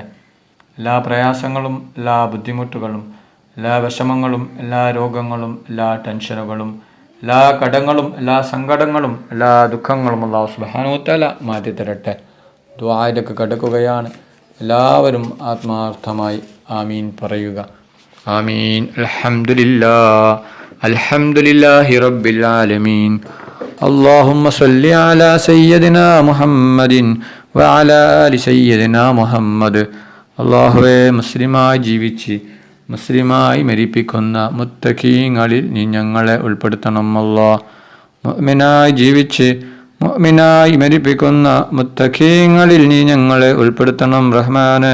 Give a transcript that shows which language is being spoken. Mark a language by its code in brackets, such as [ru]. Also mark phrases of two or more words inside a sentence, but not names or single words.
[ml] എല്ലാ പ്രയാസങ്ങളും, എല്ലാ ബുദ്ധിമുട്ടുകളും, എല്ലാ വിഷമങ്ങളും, എല്ലാ രോഗങ്ങളും, എല്ലാ ടെൻഷനുകളും, എല്ലാ കടങ്ങളും, എല്ലാ സങ്കടങ്ങളും, എല്ലാ ദുഃഖങ്ങളും അല്ലാഹു [ar] سبحانه تعالى [ml] മാറ്റി തരട്ടെ. ദുആയിലേക്ക് കടക്കുകയാണ്. എല്ലാവരും ആത്മാർത്ഥമായി ആമീൻ പറയുക. [ar] آمين. الحمد لله رب العالمين. اللهم صل على سيدنا മുഹമ്മദിൻ وعلى آل سيدنا മുഹമ്മദ്. [ml] അല്ലാഹുവേ, മുസ്ലിമായി ജീവിച്ച് മുസ്ലിമായി മരിപ്പിക്കുന്ന മുത്തഖീങ്ങളിൽ നീ ഞങ്ങളെ ഉൾപ്പെടുത്തണം അല്ലാഹ്. മുഅ്മിനായി ജീവിച്ച് മുഅ്മിനായി മരിപ്പിക്കുന്ന മുത്തഖീങ്ങളിൽ നീ ഞങ്ങളെ ഉൾപ്പെടുത്തണം റഹ്മാനെ.